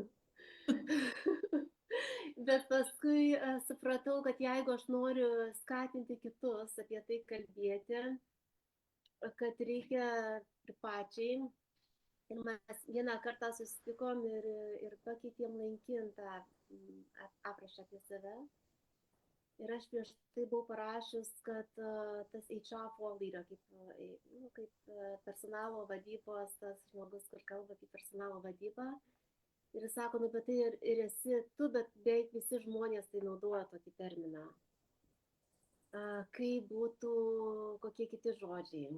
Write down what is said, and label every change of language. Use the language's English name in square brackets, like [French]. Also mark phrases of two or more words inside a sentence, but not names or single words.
[Lithuanian] Bet paskui supratau, kad jeigu aš noriu skatinti kitus apie tai kalbėti, kad reikia ir pačiai. Ir mes vieną kartą susitikom ir pakeitėm LinkedIn aprašą apie save. Ir aš prieš tai buvau parašius, kad tas [English] HR for leader, [Lithuanian] kaip personalo vadybos, tas žmogus, kur kalba apie personalo vadybą. Ir jis sako, bet tai ir esi tu, bet beveik visi žmonės tai naudoja tokį terminą. Kai būtų kokie kiti žodžiai.